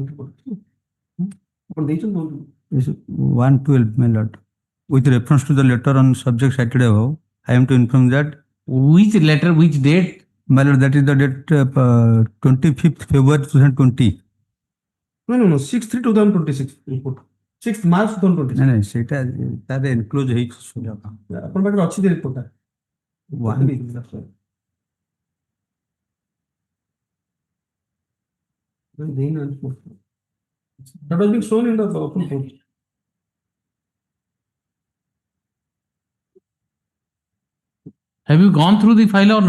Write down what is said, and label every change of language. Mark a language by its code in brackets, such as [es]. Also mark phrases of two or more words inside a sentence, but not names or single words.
[en] 112, my lord. With reference to the letter on subject cited above, I am to inform that. Which letter, which date? My lord, that is the date 25th February 2020. No, 6/3/2026 report. 6th March 2026. No, [or] ସେଇଟା ତାର enclose ହେଇଛି ସୁଯୋଗ. ଆପଣଙ୍କ ପାଖରେ ଅଛି ରିପୋର୍ଟ ଟା? [en] That was being shown in the open court. Have you gone through the file or not?